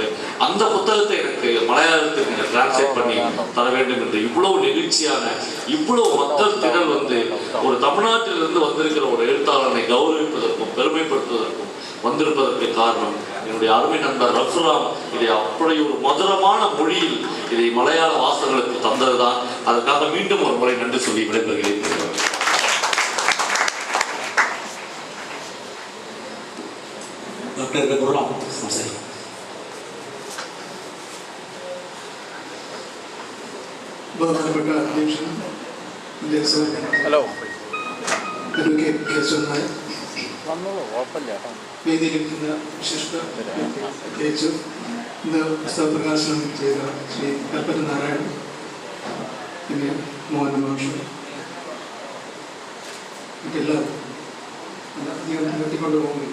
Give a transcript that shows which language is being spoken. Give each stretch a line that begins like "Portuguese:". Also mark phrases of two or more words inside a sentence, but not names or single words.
Tamil: அந்த புத்தகத்தை எனக்கு மலையாளத்துக்கு நீங்கள் டிரான்ஸ்லேட் பண்ணி தர வேண்டும் என்று இவ்வளவு நெகிழ்ச்சியான இவ்வளவு மக்கள் திரள் வந்து ஒரு தமிழ்நாட்டிலிருந்து வந்திருக்கிற ஒரு எழுத்தாளனை கௌரவிப்பதற்கும் பெருமைப்படுத்துவதற்கும் வந்திருப்பதற்கு காரணம் என்னுடைய அருமை நண்பர் ரகுராம் இதை அப்படி ஒரு மதுரமான மொழியில் இதை மலையாள வாசகர்களுக்கு தந்ததுதான். அதற்காக மீண்டும் ஒரு முறை நன்றி சொல்லி விடைபெறுகிறேன். டாக்டர் ரகுராம்
Malayalam: ബഹുമാനപ്പെട്ട അധ്യക്ഷൻ
English: hello advocate
Malayalam: കേശവൻ നായർ, വേദിയിലിരിക്കുന്ന വിശിഷ്ട പ്രത്യേകിച്ച് ഇന്ന് പുസ്തക പ്രകാശനം ചെയ്ത ശ്രീ കൽപ്പറ്റ നാരായണൻ, പിന്നെ മോഹൻ മാഷ്, എല്ലാവരും അധികം നീട്ടിക്കൊണ്ടു പോകുന്നില്ല.